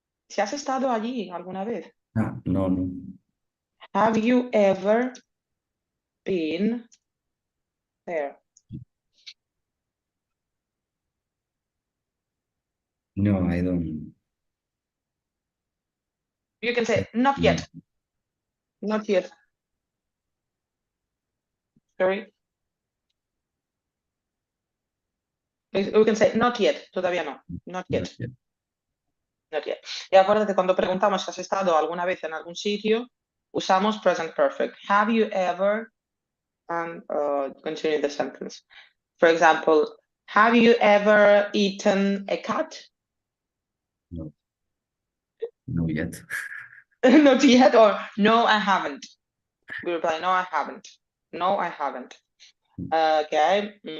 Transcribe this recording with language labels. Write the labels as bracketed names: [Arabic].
[Spanish] Si has estado allí alguna vez. Ah, no, no. [English] Have you ever been there? No, I don't. You can say not yet. Not yet. Sorry. We can say not yet. [Spanish] Todavía no. [English] Not Not yet. yet. Not yet. [Spanish] Y acuérdate, cuando preguntamos si has estado alguna vez en algún sitio, usamos present perfect. [English] Have you ever, and continue the sentence. For example, have you ever eaten a cat? No. No yet. Not yet, or no, I haven't. We reply, no, I haven't. No, I haven't. Okay.